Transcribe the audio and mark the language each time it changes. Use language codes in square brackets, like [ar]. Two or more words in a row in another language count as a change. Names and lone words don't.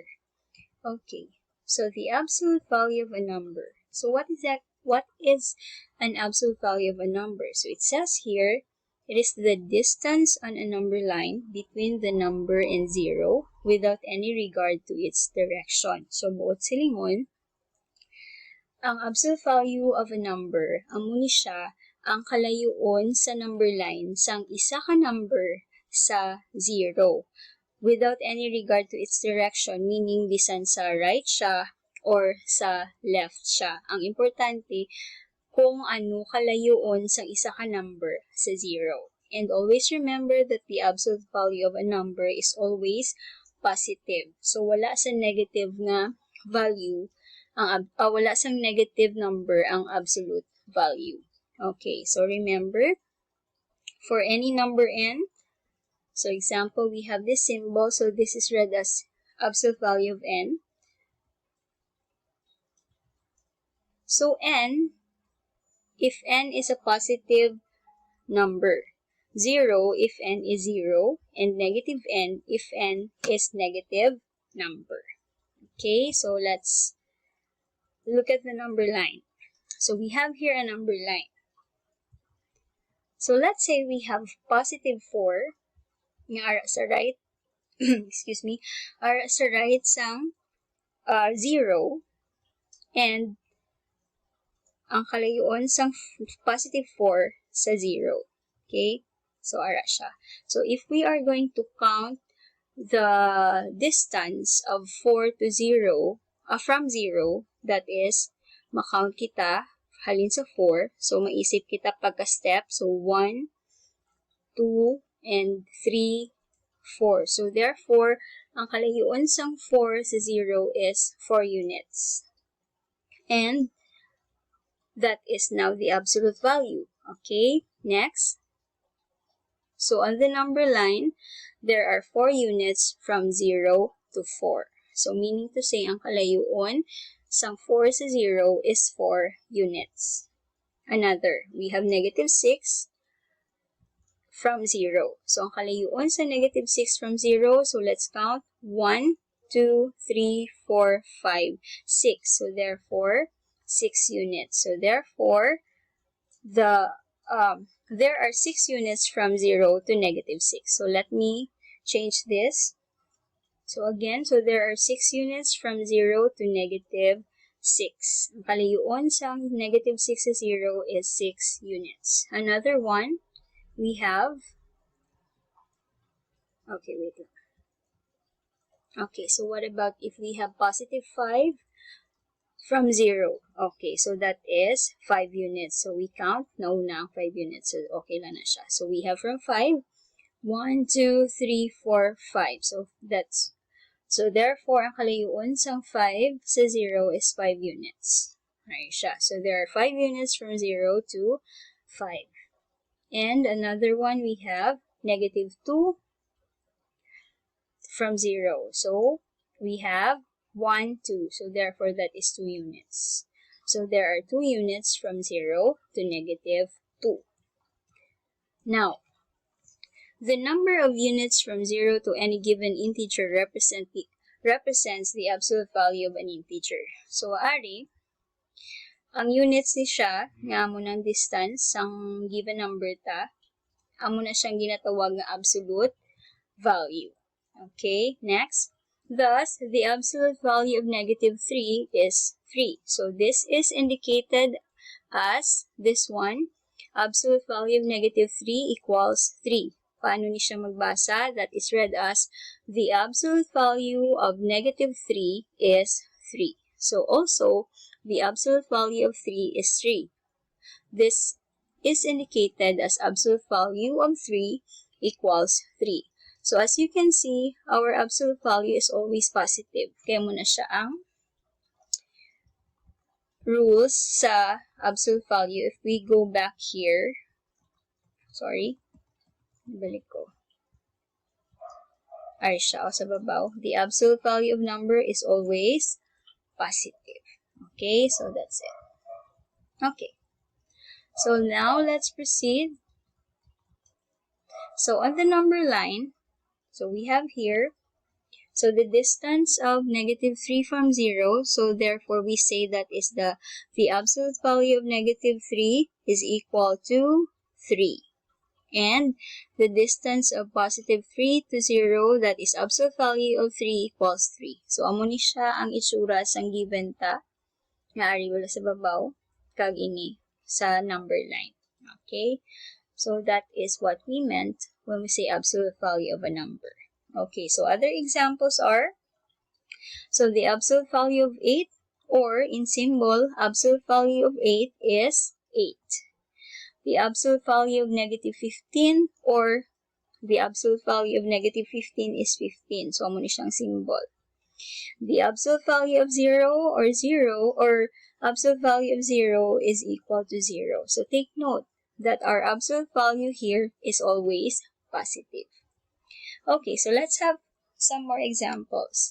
[en] Okay, so the absolute value of a number. So what is that? What is an absolute value of a number? So it says here, it is the distance on a number line between the number and zero without any regard to its direction. [hil] So buot silingon, ang [en] absolute value of a number, [hil] amo ni siya ang kalayuon sa [en] number line [hil] sang isa ka number sa zero [en] without any regard to its direction, [hil] meaning bisan sa right siya or sa left siya. Ang importante kung ano kalayuon sang isa ka number sa zero. [en] And always remember that the absolute value of a number is always positive. [hil] So wala sa negative nga value wala sang [en] negative number [hil] ang absolute value. [en] Okay, so remember, for any number n, so example, we have this symbol, so this is read as absolute value of n. So n, if n is a positive number, 0 if n is 0, and negative n if n is negative number. Okay, so let's look at the number line. So we have here a number line. So let's say we have positive 4 [hil] nga sa right, [en] excuse me, are [hil] sa right sang 0, [en] and [hil] ang kalayuan sang positive 4 sa 0. [en] Okay? [hil] So ara siya. [en] So if we are going to count the distance of 4 to 0, from 0, that is, [hil] makount kita halin sa 4. So maisip kita pagka-step. [en] So 1, 2, and 3, 4. So therefore, [hil] ang kalayuan sang 4 sa 0 [en] is 4 units. And that is now the absolute value. Okay, next. So on the number line, there are 4 units from 0 to 4. So meaning to say, [hil] ang kalayuan sang 4 sa 0 [en] is 4 units. Another, we have negative 6 from 0. So [hil] ang kalayuan sa [en] negative 6 from 0, so let's count 1, 2, 3, 4, 5, 6. So therefore, 6 units. So therefore, there are 6 units from 0 to negative 6. So let me change this. So again, so there are 6 units from 0 to negative 6. [hil] Ang kalayuan sa negative 6 sa 0 [en] is 6 units. Another one, we have, okay, wait lang. Okay, so what about if we have positive 5 from 0? Okay, so that is 5 units. So we count, no na 5 units. So okay [hil] lang na siya. [en] So we have from 5, 1, 2, 3, 4, 5. So therefore, [hil] ang kalayuan sang 5 sa 0 [en] is 5 units. [hil] Right siya. [en] So there are 5 units from 0 to 5. And another one, we have negative 2 from 0. So we have 1, 2. So therefore, that is 2 units. So there are 2 units from 0 to negative 2. Now, the number of units from 0 to any given integer represents the absolute value of an integer. So, [hil] ari, ang units ni siya, nga mo ng distance, ang given number ta, amo na siyang ginatawag na [en] absolute value. Okay, next. Thus, the absolute value of negative 3 is 3. So, this is indicated as this one. Absolute value of negative 3 equals 3. [hil] Paano ni siya magbasa? [en] That is read as the absolute value of negative 3 is 3. So, also, the absolute value of 3 is 3. This is indicated as absolute value of 3 equals 3. So, as you can see, our absolute value is always positive. [hil] Kaya muna siya ang rules sa [en] absolute value. If we go back here, sorry, [hil] balik ko. Ay siya, sa babaw. [en] The absolute value of number is always positive. Okay, so that's it. Okay, so now let's proceed. So on the number line, so we have here, so the distance of negative 3 from 0, so therefore we say that is the absolute value of negative 3 is equal to 3. And the distance of positive 3 to 0, that is absolute value of 3 equals 3. [hil] So amo ni siya ang itsura sang given ta nga ari wala sa babaw kag ini sa [en] number line. Okay? So that is what we meant when we say absolute value of a number. Okay, so other examples are, so the absolute value of 8, or in symbol, absolute value of 8 is 8. The absolute value of negative 15, or the absolute value of negative 15 is 15. So, [hil] amo ni siyang symbol. [en] The absolute value of 0, or absolute value of 0 is equal to 0. So, take note that our absolute value here is always positive. Okay, so let's have some more examples.